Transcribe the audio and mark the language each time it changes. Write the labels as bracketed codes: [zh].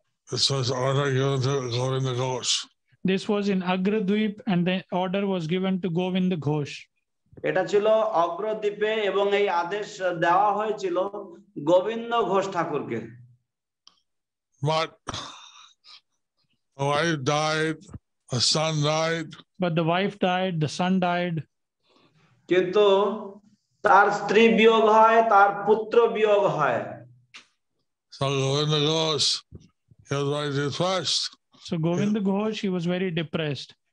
[en] This was order given to Govinda Ghosh. This was in Agradweep and the order was given to Govinda Ghosh. [bn] এটা ছিল অগ্রদ্বীপে এবং এই আদেশ দেওয়া হয়েছিল গোবিন্দ ঘোষ ঠাকুরকে। [en] But the wife died, the son died. But the wife died, the son died. [bn] কিন্তু তার স্ত্রী বিয়োগ হয়, তার পুত্র বিয়োগ হয়। [en] So Govinda Ghosh, he was very depressed. So Govinda Ghosh, he was very depressed.